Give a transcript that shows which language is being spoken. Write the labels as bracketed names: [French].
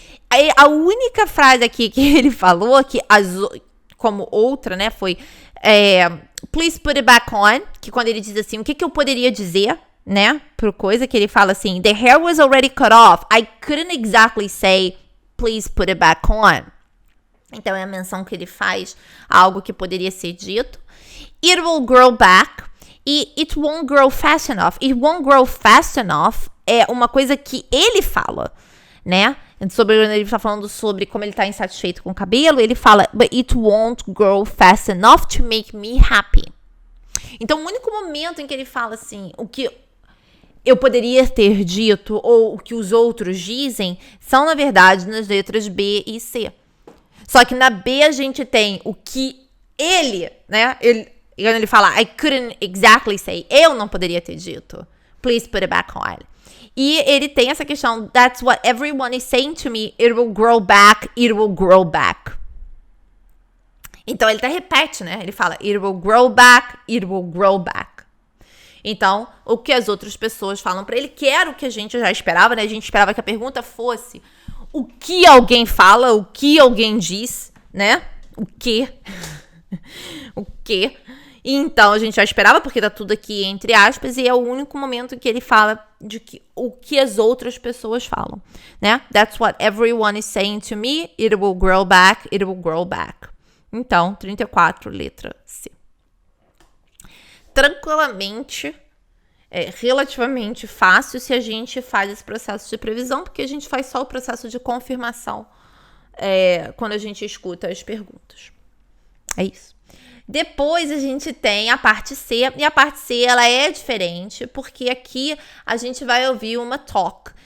[Portuguese] Aí, a única frase aqui que ele falou, que como outra, né, foi [English] please put it back on, [Portuguese] que quando ele diz assim, o que eu poderia dizer, né, pro coisa que ele fala assim, [English] the hair was already cut off, I couldn't exactly say please put it back on. [Portuguese] Então é a menção que ele faz a algo que poderia ser dito. [English] It will grow back e it won't grow fast enough. It won't grow fast enough [Portuguese] é uma coisa que ele fala, né? Ele está falando sobre como ele está insatisfeito com o cabelo. Ele fala, [English] but it won't grow fast enough to make me happy. [Portuguese] Então o único momento em que ele fala assim, o que eu poderia ter dito ou o que os outros dizem, são na verdade nas letras B e C. Só que na B a gente tem o que ele, né? Quando ele fala, [English] I couldn't exactly say, [Portuguese] eu não poderia ter dito. [English] Please put it back on. [Portuguese] E ele tem essa questão, [English] that's what everyone is saying to me, it will grow back, it will grow back. [Portuguese] Então ele até repete, né? Ele fala, [English] it will grow back, [Portuguese] it will grow back. Então, o que as outras pessoas falam pra ele, que era o que a gente já esperava, né? A gente esperava que a pergunta fosse o que alguém fala, o que alguém diz, né? O quê? O quê? E então, a gente já esperava, porque tá tudo aqui entre aspas, e é o único momento que ele fala de o que as outras pessoas falam, né? [English] That's what everyone is saying to me, it will grow back, it will grow back. [Portuguese] Então, 34, letra C. Tranquilamente, relativamente fácil se a gente faz esse processo de previsão, porque a gente faz só o processo de confirmação quando a gente escuta as perguntas. É isso. Depois a gente tem a parte C, e a parte C ela é diferente, porque aqui a gente vai ouvir uma talk.